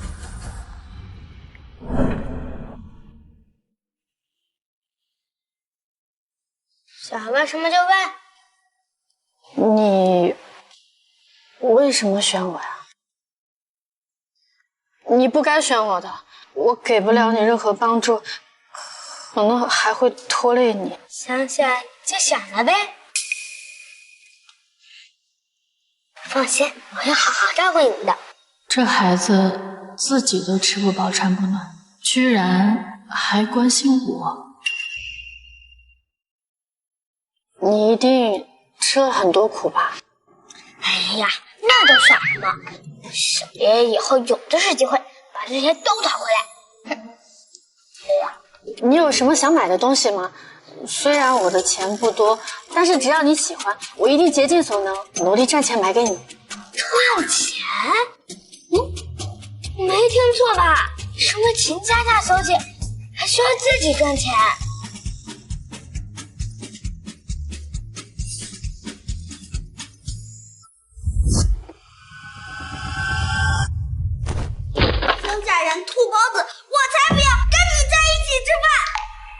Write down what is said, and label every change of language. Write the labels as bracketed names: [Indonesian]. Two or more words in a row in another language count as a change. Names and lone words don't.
[Chinese] 想問什麼就問。你為什麼選我呀？你不該選我的，我給不了你任何幫助，可能還會拖累你。想想就想了唄。放心，我會好好照顧你的。這孩子自己都吃不飽穿不暖，居然還關心我。你一定吃了很多苦吧？哎呀，那都算什麼？小爺爺以後有的是機會把這些都討回來。你有什麼想買的東西嗎？雖然我的錢不多，但是只要你喜歡，我一定竭盡所能，努力賺錢買給你。賺錢？沒聽錯吧？什麼秦家大小姐還需要自己賺錢？乡下人土包子，我才不要跟你在一起吃飯！